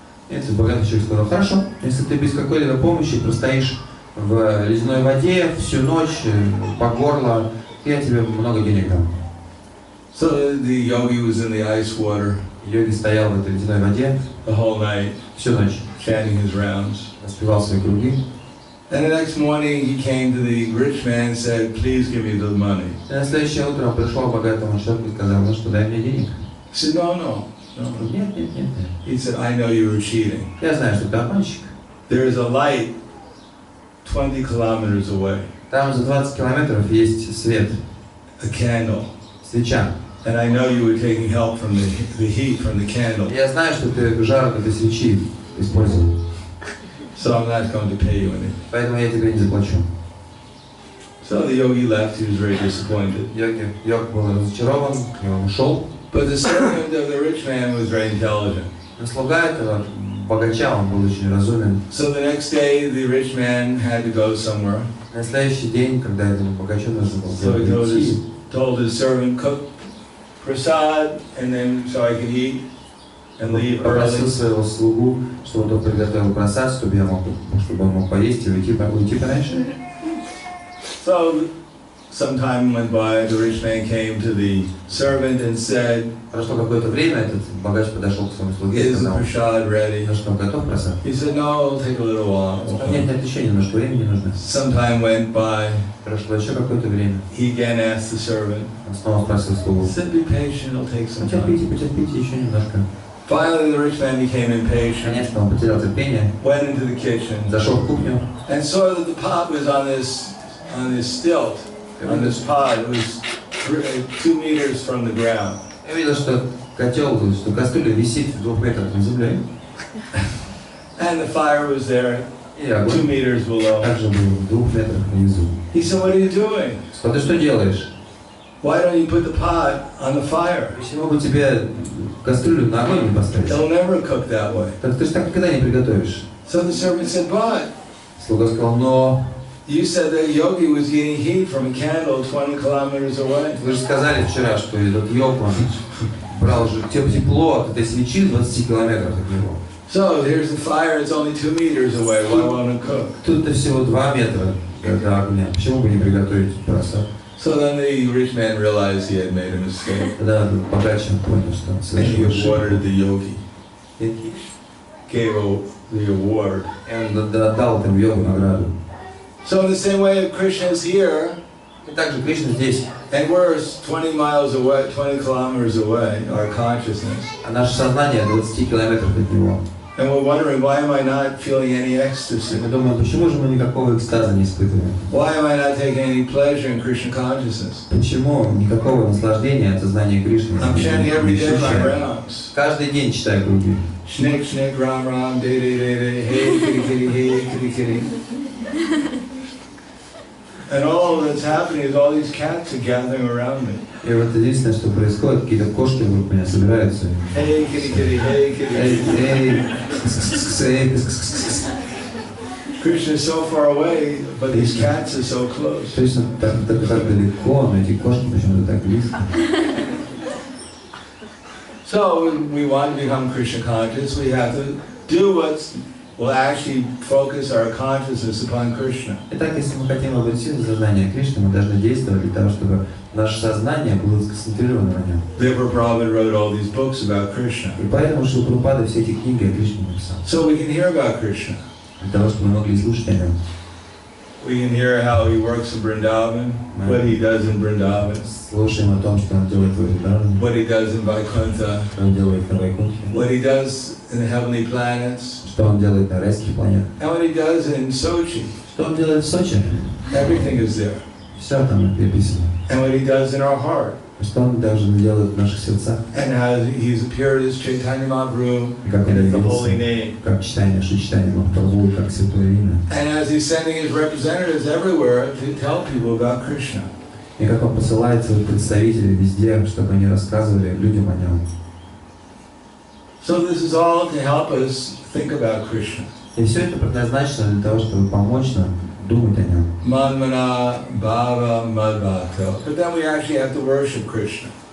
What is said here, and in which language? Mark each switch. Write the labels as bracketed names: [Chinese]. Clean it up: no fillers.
[Russian] Этот богатый человек сказал, хорошо, если ты без какой-либо помощи простоишь в ледяной воде всю ночь, по горло, я тебе много денег дам. [English] So the yogi was in the ice water [Russian] Йоги стоял в этой ледяной воде [English] the whole night, [Russian] всю ночь, [English] chanting his rounds. [Russian] распевал свои круги. [English] And the next morning he came to the rich man and said, please give me the money. [Russian] И на следующее утро он пришел к богатому человеку и сказал, ну что, дай мне денег. [English] He said, no. [Russian] Нет. [English] He said, I know you were cheating. [Russian] Я знаю, что ты обманщик. [English] There is a light 20 kilometers away, [Russian] Там за 20 километров есть свет, [English] a candle. [Russian] свеча. [English] And I know you were taking help from the heat from the candle. [Russian] Я знаю, что ты жар от этой свечи использовал. [English] So I'm not going to pay you anything. [Russian] Поэтому я тебе не заплачу. [English] So the yogi left, he was very disappointed. [Russian] Йог был разочарован, и он ушел. [English] But the servant of the rich man was very intelligent. [Russian] Но слуга этого богача, он был очень разумен. [English] So the next day the rich man had to go somewhere. [Russian] На следующий день, когда этому богачу нужно было [English] So he [Russian] идти, [English] told his servant, cook prasad, and then so I could eat and leave [Russian] попросил [English] early. [Russian] своего слугу, чтобы он приготовил просад, чтобы он мог поесть и уйти пораньше. [English] So some time went by, the rich man came to the servant and said, [Russian] Прошло какое-то время, этот богач подошел к своему слуге и [English] is the [Russian] сказал, [English] prasad ready? [Russian] ну что, готов просад? [English] He said, no, it'll take a little while. [Russian] Нет, еще немножко времени нужно. [English] Some time went by, [Russian] Прошло еще какое-то время. [English] he again asked the servant, [Russian] Он снова спросил слугу. [English] said, be patient, it'll take some time. [Russian] Потерпите еще немножко. [English] Finally, the rich man became impatient, [Russian] Конечно, он потерял терпение, [English] went into the kitchen, [Russian] зашел в кухню, [English] and saw that the pot was on this stilt, on this pod. It was 2 meters from the ground. [Russian] я видел, что котел, что кастрюля висит в 2 метрах над землей, [English] And the fire was there, [Russian] и [English] 2 [Russian] огонь [English] meters below. [Russian] также был в 2 метрах внизу. [English] He said, what are you doing? [Russian] Что ты что делаешь? [English] Why don't you put the pot on the fire? [Russian] Почему бы тебе кастрюлю на огонь не поставить? [English] It'll never cook that way. [Russian] Так ты же так никогда не приготовишь. [English] So the servant said, but [Russian] Слуга сказал, но [English] you said that yogi was getting heat from a candle 20 kilometers away. [Russian] вы же сказали вчера, что этот йог, он брал же тепло от этой свечи в 20 километрах от него. [English] So here's the fire, it's only 2 meters away. Why won't it cook? [Russian] Тут-то всего 2 метра до огня. Почему бы не приготовить просад? [English] So then the rich man realized he had made a mistake. [Russian] Тогда богач понял, что он [English] And he [Russian] совершил [English] awarded [Russian] ошибку. [English] the yogi. [Russian] И [English] Gave the award. [Russian] он дал этому йогу награду. [English] So in the same way, Krishna is here, [Russian] И также Кришна здесь, [English] and we're 20 miles away, 20 kilometers away, our consciousness. [Russian] а наше сознание 20 километров от него. [English] And we're wondering, why am I not feeling any [Russian] И [English] ecstasy? [Russian] мы думаем, почему же мы никакого экстаза не испытываем? [English] Why am I not taking any pleasure in Krishna consciousness? [Russian] Почему никакого наслаждения от сознания Кришны [English] I'm chanting every [Russian] не [English] day my [Russian] ощущаем? [English] rounds. [Russian] Каждый день читаю круги. Shnik, shnik, ram, ram, day, day, day, day, hey, kitty, kitty, hey, kitty, kitty. [English] And all that's happening is all these cats are gathering around me. [Russian] И вот единственное, что происходит, какие-то кошки вокруг меня собираются. [English] Hey, kitty, kitty, hey, kitty, [Russian] Эй, [English] kitty. [Russian] эй, кс-кс-кс-кс, эй, кс-кс-кс-кс. [English] Krishna is so far away, but these cats are so close. [Russian] Кришна так далеко, но эти кошки почему-то так близко. [English] So we want to become Krishna conscious, we have to do what will actually focus our consciousness upon Krishna. [Russian] Итак, если мы хотим обрести сознание Кришны, мы должны действовать для того, чтобы наше сознание было сконцентрировано на нем. [English] Therefore Prabhupada wrote all these books about Krishna. [Russian] И поэтому Шрила Прабхупада все эти книги о Кришне написал. [English] So we can hear about Krishna. [Russian] Для того, чтобы мы могли слушать о нем. [English] We can hear how he works in Vrindavan, what he does in Vrindavan, [Russian] Слушаем о том, что он делает в Вриндаване, [English] what he does in Vaikuntha, [Russian] что он делает на Вайкунтхе, [English] what he does in the heavenly planets, [Russian] что он делает на райских планетах, [English] and what he does in Sochi. [Russian] что он делает в Сочи. [English] Everything is there. [Russian] Все там написано. [English] And what he does in our heart. [Russian] Что Он также делает в наших сердцах. [English] And how He's appeared as Chaitanya Mahaprabhu [Russian] И как Он [English] and as the holy [Russian] явился, [English] name. [Russian] как читание Махапрабху, как святое имя. [English] And as He's sending His representatives everywhere to tell people about Krishna. [Russian] И как Он посылает своих представителей везде, чтобы они рассказывали людям о Нем. [English] So this is all to help us think about Krishna. [Russian] И все это предназначено для того, чтобы помочь нам думать о Нем. [Sanskrit] Manmana bhava madbhakto. [English] But then we actually have to worship Krishna.